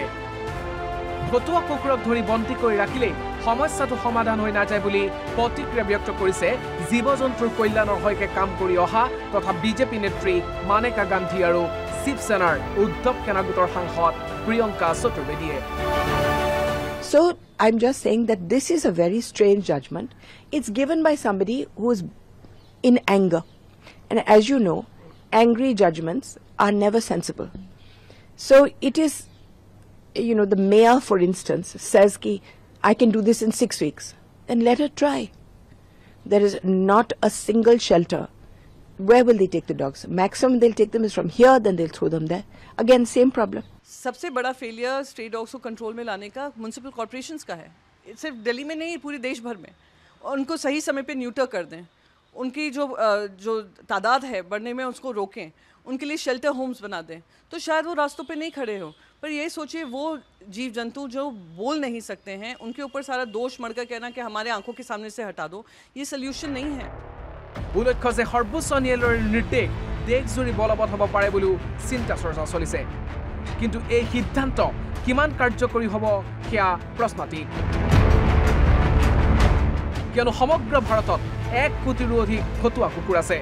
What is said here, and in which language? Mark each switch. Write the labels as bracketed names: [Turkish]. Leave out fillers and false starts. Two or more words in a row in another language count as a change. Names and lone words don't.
[Assamese] ভতুৱা কুকুৰক ধৰি বন্দী কৰি ৰাখিলেই সমস্যাটো সমাধান হৈ নাযায় বুলি প্ৰতিক্ৰিয়া ব্যক্ত কৰিছে জীৱ জন্তুৰ কল্যাণৰ হৈকে কাম কৰি অহা তথা বিজেপি নেত্ৰী মানেকা গান্ধী আৰু শিৱসেনাৰ উদ্ধৱ সেনা গোটৰ সাংসদ প্ৰিয়ংকা চতুৰ্বেদীয়ে। [English] So I'm just saying that this is a very strange judgment. It's given by somebody who's in anger. And as you know, angry judgments are never sensible. So it is, the mayor, for instance, says ki I can do this in 6 weeks. Then let her try. There is not a single shelter. Where will they take the dogs? Maximum they'll take them is from here, then they'll throw them there. Again, same problem. [Hindi] सबसे बड़ा फेलियर [English] stray dogs [Hindi] को कंट्रोल में लाने का [English] municipal corporations [Hindi] का है। सिर्फ दिल्ली में नहीं, पूरे देश भर में। उनको सही समय पे न्यूटर कर दें, उनकी जो तादाद है बढ़ने में उसको रोकें, उनके लिए [English] shelter homes [Hindi] बना दें, तो शायद वो रास्तों पे नहीं खड़े हो। पर ये सोचिए वो जीव जंतु जो बोल नहीं सकते हैं, उनके ऊपर सारा दोष मढ़कर कहना कि हमारे आंखों के सामने से हटा दो, ये सोल्यूशन नहीं है। [Assamese] উল্লেখ্য যে সৰ্বোচ্চ ন্যায়ালয়ৰ নিৰ্দেশ দেশজুৰি বলবৎ হ'ব পাৰে বুলিও চিন্তা চৰ্চা চলিছে। কিন্তু এই সিদ্ধান্ত কিমান কাৰ্যকৰী হ'ব সেয়া প্ৰশ্নাতীত। কিয়নো সমগ্ৰ ভাৰতত 1 কোটিৰো অধিক ভতুৱা কুকুৰ আছে।